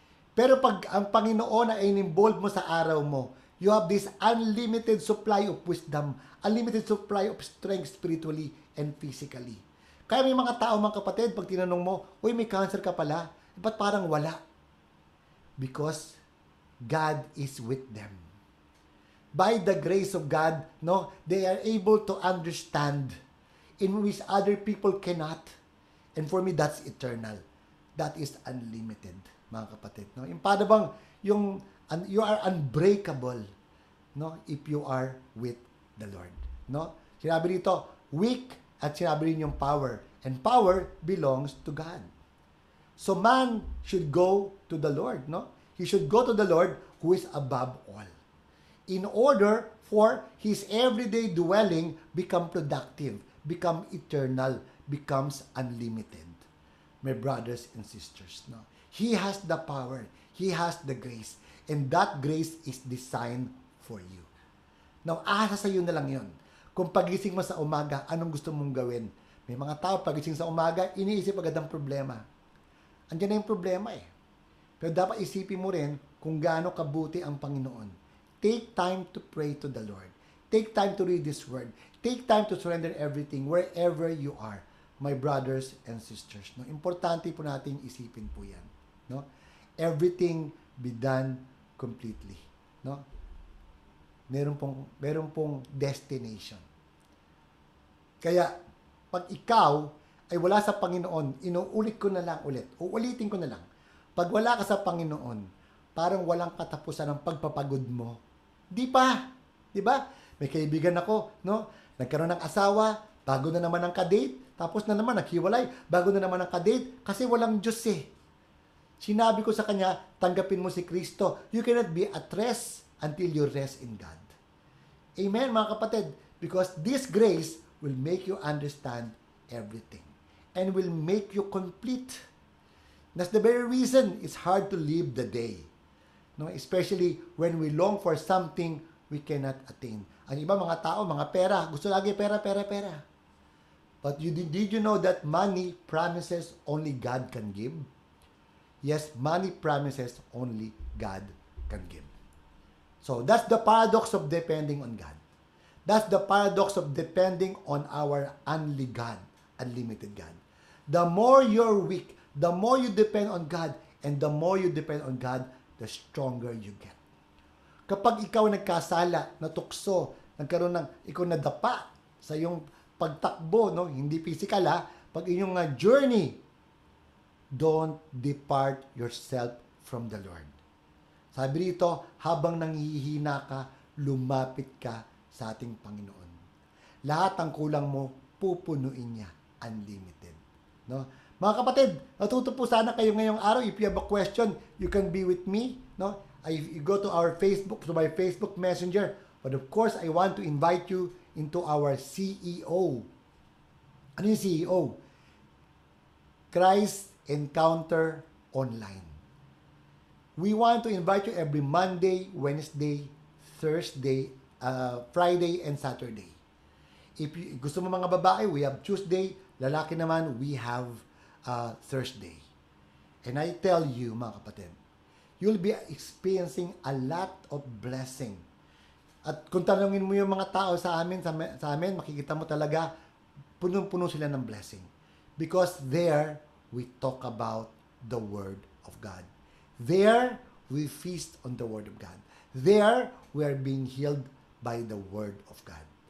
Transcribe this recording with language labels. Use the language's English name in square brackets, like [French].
[Filipino] Pero pag ang Panginoon ay in-involve mo sa araw mo, [English] you have this unlimited supply of wisdom, unlimited supply of strength spiritually and physically. [Filipino] Kaya may mga tao, mga kapatid, pag tinanong mo, may cancer ka pala, ba't parang wala? [English] Because God is with them. By the grace of God, no, they are able to understand in which other people cannot. And for me, that's eternal. That is unlimited, [Filipino] mga kapatid. [English] No? [Filipino] Yung paano bang, [English] you are unbreakable, no, if you are with the Lord. No? [Filipino] Sinabi dito, [English] weak, [Filipino] at sinabi rin yung [English] power. And power belongs to God. So man should go to the Lord. No? He should go to the Lord who is above all. In order for his everyday dwelling become productive, become eternal, becomes unlimited. My brothers and sisters, no? He has the power. He has the grace. And that grace is designed for you. [Filipino] Now, asa sa iyo na lang yun. Kung pagising mo sa umaga, anong gusto mong gawin? May mga tao, pagising sa umaga, iniisip agad ang problema. Andiyan na yung problema eh. Pero dapat isipin mo rin kung gaano kabuti ang Panginoon. [English] Take time to pray to the Lord. Take time to read His Word. Take time to surrender everything wherever you are, my brothers and sisters. No? [Filipino] Importante po nating isipin po yan. No? [English] Everything be done completely. [Filipino] No? Meron pong destination. Kaya, pag ikaw ay wala sa Panginoon, inuulit ko na lang ulit. Uulitin ko na lang. Pag wala ka sa Panginoon, parang walang katapusan ng pagpapagod mo. Di pa. Di ba? May kaibigan ako, no? Nagkaroon ng asawa, bago na naman ang kadate, tapos na naman naghiwalay, bago na naman ang kadate, kasi walang Diyos eh. Sinabi ko sa kanya, tanggapin mo si Kristo. [English] You cannot be at rest until you rest in God. Amen, [Filipino] mga kapatid? [English] Because this grace will make you understand everything and will make you complete. That's the very reason it's hard to live the day. No, especially when we long for something we cannot attain. [Filipino] Ang iba mga tao, mga pera, gusto lagi pera. [English] But did you know that money promises only God can give? Yes, money promises only God can give. So that's the paradox of depending on God. That's the paradox of depending on our only God, unlimited God. The more you're weak, the more you depend on God, and the more you depend on God, the stronger you get. [Filipino] Kapag ikaw nagkasala, natukso, ikaw nadapa sa iyong pagtakbo, no? Hindi physical ha, pag inyong [English] journey, don't depart yourself from the Lord. [Filipino] Sabi dito, habang nanghihina ka, lumapit ka sa ating Panginoon. Lahat ng kulang mo, pupunuin niya, unlimited. No? Mga kapatid, natuto po sana kayo ngayong araw. [English] If you have a question, you can be with me. No? You go to our Facebook, to my Facebook Messenger. But of course, I want to invite you into our CEO. Ano yung CEO? Christ Encounter Online. We want to invite you every Monday, Wednesday, Thursday, Friday, and Saturday. If [Filipino] gusto mo mga babae, [English] we have Tuesday. [Filipino] Lalaki naman, [English] we have Thursday. And I tell you, [Filipino] mga kapatid, [English] you'll be experiencing a lot of blessing. [Filipino] At kung tanungin mo yung mga tao sa amin, makikita mo talaga, punong-puno sila ng blessing. [English] Because there, we talk about the Word of God. There, we feast on the Word of God. There, we are being healed by the Word of God.